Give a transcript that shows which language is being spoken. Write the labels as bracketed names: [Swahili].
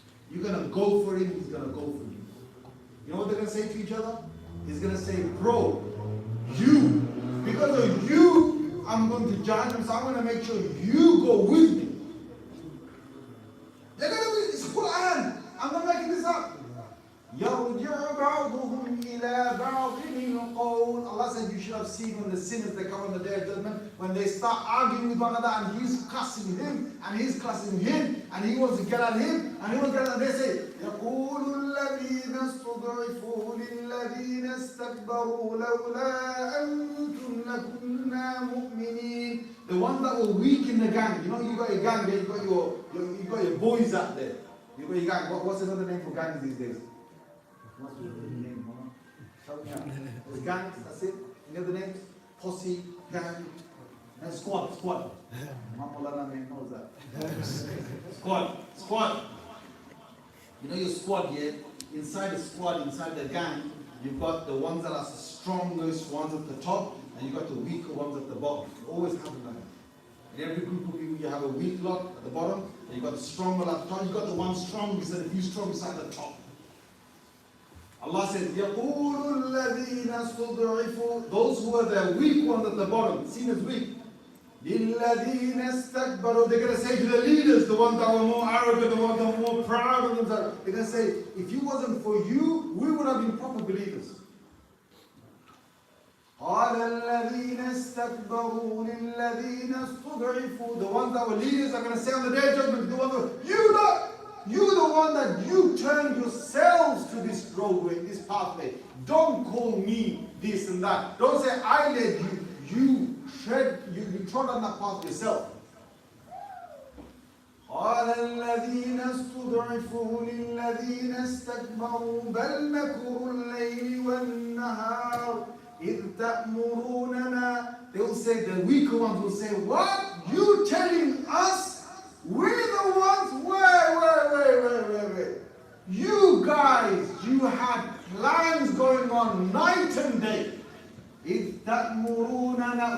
[English] You're going to go for him, he's going to go for you. You know what they're going to say to each other? He's going to say, bro, you, because of you, I'm going to Jahannam, so I'm going to make sure you go with me. They're going to be, it's Quran. I'm not making this up. [Arabic] يَرْجِعُ بَعْضُهُمْ إِلَى بَعْضٍ الْقَوْلِ. [English] Allah said you should love seeing when the sinners, they come on the day of judgment, when they start arguing with one another, and he's cussing him, and he's cussing him, and he wants to get at him, and he wants to get at him. They say, [Arabic] يَقُولُ الَّذِينَ اسْتُضْعِفُوا لِلَّذِينَ اسْتَكْبَرُوا لَوْلَا أَنْتُمْ لَكُنَّا مُؤْمِنِينَ. [English] The ones that were weak in the gang. You know, you got a gang there, you got your boys out there. You got your gang. What's another name for gangs these days? What's the name? Help me out. There's gangs, that's it. Any other names? Posse, gang, and squad. Mamulana name knows that. Squad. You know your squad here? Inside the squad, inside the gang, you've got the ones that are the strongest ones at the top, and you've got the weaker ones at the bottom. It always happens like that. In every group of people, you have a weak lot at the bottom, and you've got the strong one at the top. You've got the one strong, you said a few strong beside the top. Allah says, [Arabic] يَقُولُ الَّذِينَ اسْتُضْعِفُوا. [English] Those who are the weak ones at the bottom, seen as weak. [Arabic] لِلَّذِينَ اسْتَكْبَرُوا. [English] They're going to say to the leaders, the ones that were more arrogant, the ones that were more proud of themselves, they're going to say, if it wasn't for you, we would have been proper believers. [Arabic] قَالَ الَّذِينَ اسْتَكْبَرُوا لِلَّذِينَ اسْتُضْعِفُوا. [English] The ones that were leaders are going to say on the day of judgment, the ones that you're the one that you turned yourselves to this roadway, this pathway. Don't call me this and that. Don't say I led you. You trod on that path yourself. [Arabic] قال الذين استضعفوا للذين استكبروا بل مكر الليل والنهار إذ تأمروننا. [English] They will say, the weaker ones will say, what? You telling us? We're the ones, wait. You guys, you had plans going on night and day. [Arabic] إِذْ تَأْمُرُونَنَا.